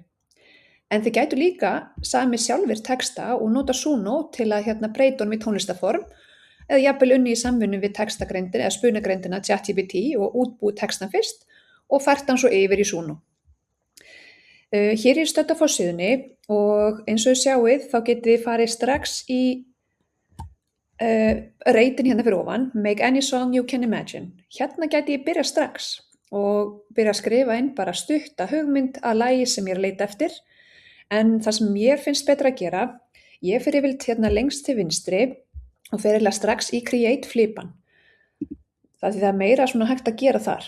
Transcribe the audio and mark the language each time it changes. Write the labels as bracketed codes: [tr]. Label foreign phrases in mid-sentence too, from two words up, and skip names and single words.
[is] En þið gætu líka samið sjálfir texta og nota Suno til að breyta honum í tónlistarform eða jafnvel unnið í samvinnu við textagreindina eða spunagreindina ChatGPT og útbúið textan fyrst og fært hann svo yfir í Suno. Hér er ég stödd á forsíðunni og eins og þið sjáið þá getið þið farið strax í reitin hérna fyrir ofan, [en] Make any song you can imagine. [is] Hérna gæti ég byrja strax og byrja að skrifa inn bara stutta hugmynd að lagi sem ég er að leita eftir, en það sem mér finnst betra að gera, ég fer yfirleitt hérna lengst til vinstri og fer eiginlega strax í Create flipan. Það er meira svona hægt að gera þar.